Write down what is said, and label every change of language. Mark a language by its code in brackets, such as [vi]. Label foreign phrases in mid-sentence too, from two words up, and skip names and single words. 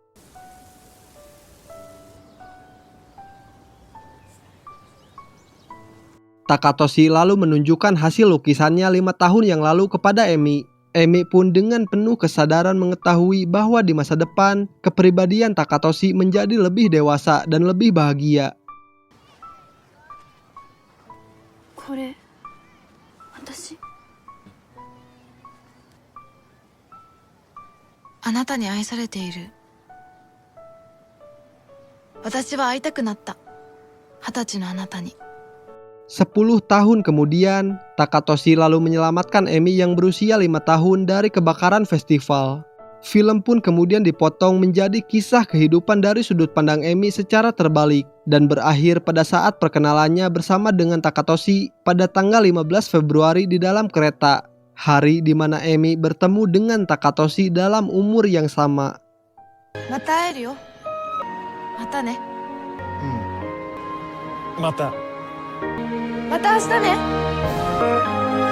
[id] Takatoshi lalu menunjukkan hasil lukisannya 5 tahun yang lalu kepada Emi. Emi pun dengan penuh kesadaran mengetahui bahwa di masa depan, kepribadian Takatoshi menjadi lebih dewasa dan lebih bahagia. [ja] これ私あなたに愛されている。私は会いたくなった。20歳のあなたに。 [id] 10 tahun kemudian, Takatoshi lalu menyelamatkan Emi yang berusia 5 tahun dari kebakaran festival. Film pun kemudian dipotong menjadi kisah kehidupan dari sudut pandang Emi secara terbalik dan berakhir pada saat perkenalannya bersama dengan Takatoshi pada tanggal 15 Februari di dalam kereta, hari di mana Emi bertemu dengan Takatoshi dalam umur yang sama. [ja] また会えるよ。またね。また。また明日ね。